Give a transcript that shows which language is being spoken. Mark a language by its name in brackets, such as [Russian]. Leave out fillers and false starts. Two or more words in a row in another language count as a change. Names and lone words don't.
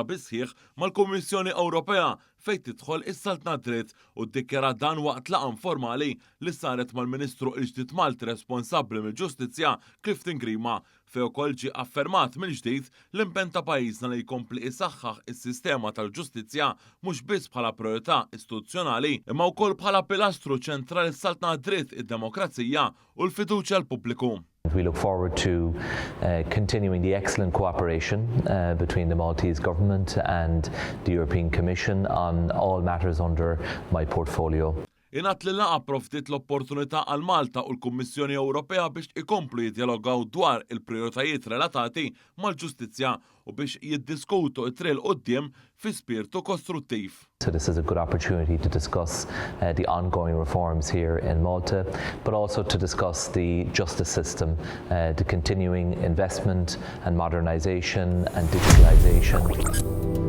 [Maltese] bisħieħ mal-Kummissjoni Ewropea fejn tidħol is-saltna dritt u ddikjara dan waqt laqgħa informali li saret mal-Ministru l-ġdid Malti responsabbli mill-Ġustizzja Clifton Grima fejn ukoll ġie affermat mill-ġdid l-impenn ta' pajjiżna li jkompli isaħħaħ is-sistema tal-ġustizzja mhux biss bħala priorità istituzzjonali imma wkoll bħala pilastru ċentrali s-saltna dritt id-demokrazija u l-fiduċja l-pubbliku. [English] We look forward to continuing the excellent cooperation between the Maltese government and the European Commission on all matters under my portfolio. [Maltese] Ingħat li laqa proftit l-opportunità għal Malta u l-Kummissjoni Ewropea biex ikomplu jiddialogaw dwar il-prijoritajiet relatati mal-ġustizzja u biex jiddiskutu it-triq quddiem fi spirtu kostruttiv. [English] So this is a good opportunity to discuss the ongoing reforms here in Malta, but also to discuss the justice system, the continuing investment and modernisation and digitalisation.